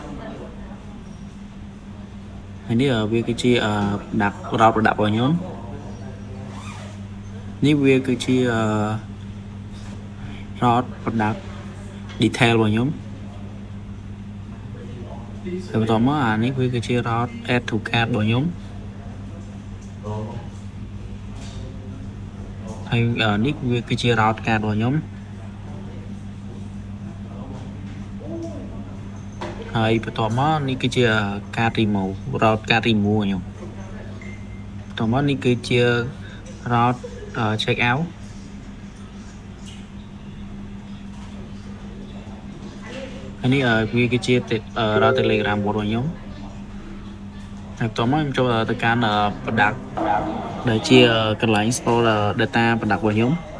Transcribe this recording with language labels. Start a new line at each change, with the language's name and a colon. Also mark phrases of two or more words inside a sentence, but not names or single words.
Khmer: ហើយនេះវាគឺជាដាក់
English: route product
Khmer: របស់ខ្ញុំនេះវាគឺជា
English: route product detail
Khmer: របស់ខ្ញុំ ហើយបន្តមកអានេះវាគឺជា
English: route add to cart
Khmer: របស់ខ្ញុំហើយនេះវាគឺជា
English: route card
Khmer: របស់ខ្ញុំហើយបន្តមកនេះគឺជា
English: card remove route card remove
Khmer: ខ្ញុំបន្តមកនេះគឺជា
English: route check out
Khmer: ហើយនេះវាគឺជា
English: route Telegram bot
Khmer: របស់ខ្ញុំហើយបន្តមកខ្ញុំចូលទៅកាន់ product ដែលជាកន្លែង
English: store data product
Khmer: របស់ខ្ញុំ